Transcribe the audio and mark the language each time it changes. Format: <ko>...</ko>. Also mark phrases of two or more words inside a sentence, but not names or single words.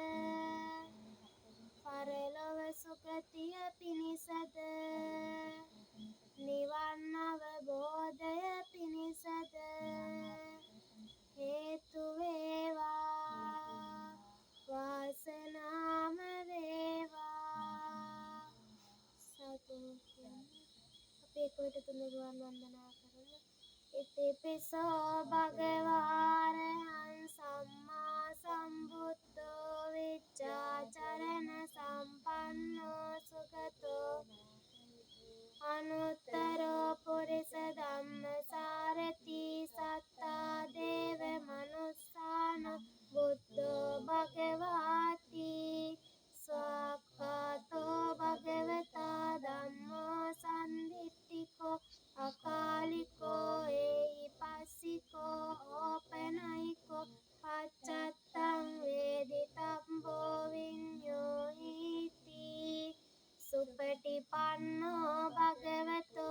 <si>පරලොව සුගතිය පිණිසද නිවන් අවබෝධය පිණිසද හේතු වේවා. වාසනාම වේවා. සතු අපේ කොට තුනුරුවන් වන්දනා කරමු.</si> <pi>ඉතිපිසෝ භගවාරහං සම්මා සම්බුද්ධෝ විච්ඡාචරණ සම්පන්නෝ සුගතෝ අනුත්තරෝ පුරිස ධම්මසාරති සත්තා දේව මනුස්සාන බුද්ධෝ භගවාති ස්වාක්ඛාතෝ භගවතා ධම්මෝ සම්දිට්ඨිකෝ අකාලිකෝ ඒහිපස්සිකෝ ඕපනයිකෝ පච්චත්තං වේදිතම්බෝ විඤ්ඤෝ හිති. සුපටිපන්නෝ භගවතා</pi>